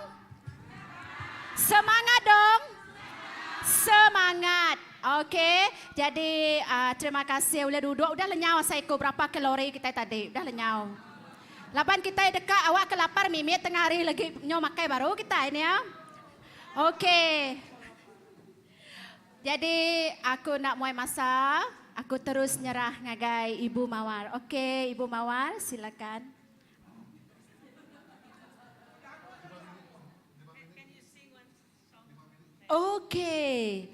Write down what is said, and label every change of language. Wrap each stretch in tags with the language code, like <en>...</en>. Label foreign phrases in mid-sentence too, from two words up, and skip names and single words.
<ms>Semangat dong. Semangat. Okey, jadi terima kasih boleh duduk.</ms> <iba>Udah lenyau saiko berapa kalori kita tadi. Udah lenyau. Laban kita dekat awak kelapar mimit tengah hari lagi nyo makai baru kita ini ya. Okey. Jadi aku nak mulai masak. Aku terus nyerah ngagai Ibu Mawar.</iba> <ms>Okey, Ibu Mawar silakan. Okey.</ms>